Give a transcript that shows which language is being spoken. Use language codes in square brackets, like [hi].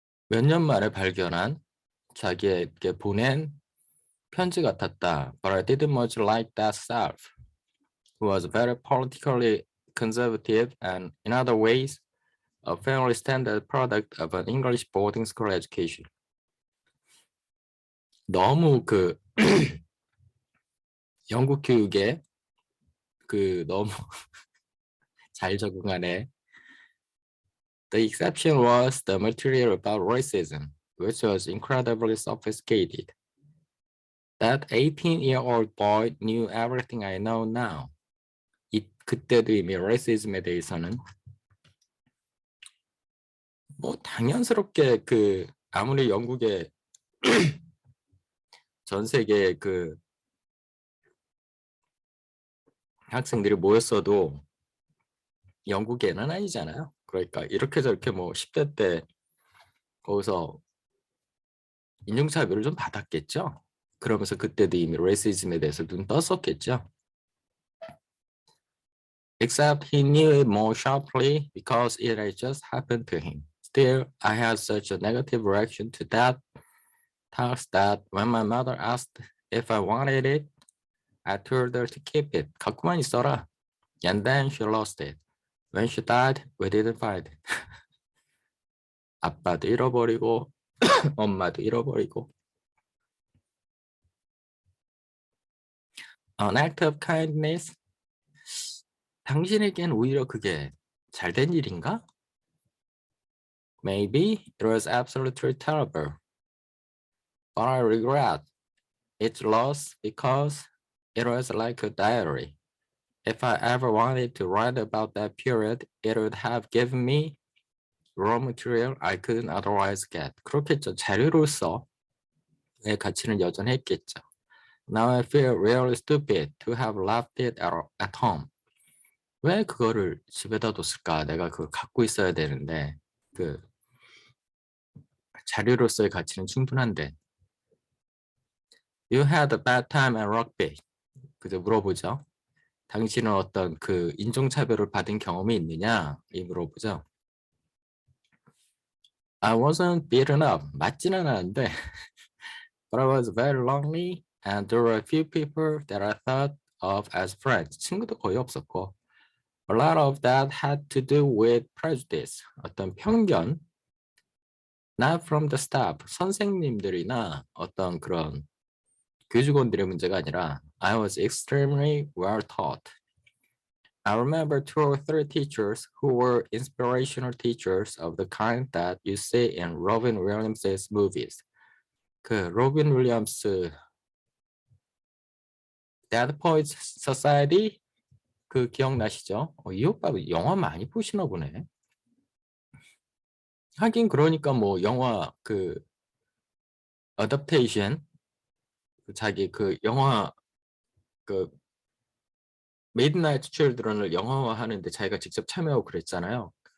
[ko] 몇 년 만에 발견한 자기에게 보낸 편지 같았다. [en] But I didn't much like that self, who was very politically conservative and in other ways a fairly standard product of an English boarding school education. [ko] 너무 영국 교육에 그 너무 잘 적응하네. [en] The exception was the material about racism, which was incredibly sophisticated. That 18-year-old boy knew everything I know now. [ko] 그때도 이미 racism에 대해서는 뭐 당연스럽게 그 아무리 영국의 전 세계 그 학생들이 모였어도 영국에는 아니잖아요. 그러니까 이렇게 저렇게 뭐 10대 때 거기서 인종차별을 좀 받았겠죠. 그러면서 그때도 이미 레이시즘에 대해서 눈 떴었겠죠. [en] Except he knew it more sharply because it had just happened to him. Still, I had such a negative reaction to that task that when my mother asked if I wanted it, I told her to keep it. [ko] 갖고만 있어라. [en] And then she lost it. When she died, we didn't find it. [ko] 아빠도 잃어버리고 엄마도 잃어버리고. An act of kindness. 당신에겐 오히려 그게 잘된 일인가? [en] Maybe it was absolutely terrible. But I regret its loss because it was like a diary. If I ever wanted to write about that period, it would have given me raw material I couldn't otherwise get. [ko] 그렇겠죠. 자료로서의 가치는 여전했겠죠. [en] Now I feel really stupid to have left it at home. [ko] 왜 그거를 집에다 뒀을까? 내가 그걸 갖고 있어야 되는데 그 자료로서의 가치는 충분한데. [en] You had a bad time at rugby. [ko] 그저 물어보죠. 당신은 어떤 그 인종차별을 받은 경험이 있느냐? 이 물어보죠. [en] I wasn't beaten up. [ko] 맞지는 않았는데 [en] but I was very lonely and there were a few people that I thought of as friends. [ko] 친구도 거의 없었고 [en] a lot of that had to do with prejudice. [ko] 어떤 편견 [en] not from the staff. [ko] 선생님들이나 어떤 그런 교직원들의 문제가 아니라 [en] I was extremely well taught. I remember 2 or 3 teachers who were inspirational teachers of the kind that you see in Robin Williams's movies. [ko] 그 로빈 윌리엄스 Dead Poets Society 그 기억나시죠? 이 오빠 영화 많이 보시나 보네. 하긴 그러니까 뭐 영화 그 어댑테이션 자기 그 영화 그 미드나이트 칠드런을 영화화 하는데 자기가 직접 참여하고 그랬잖아요.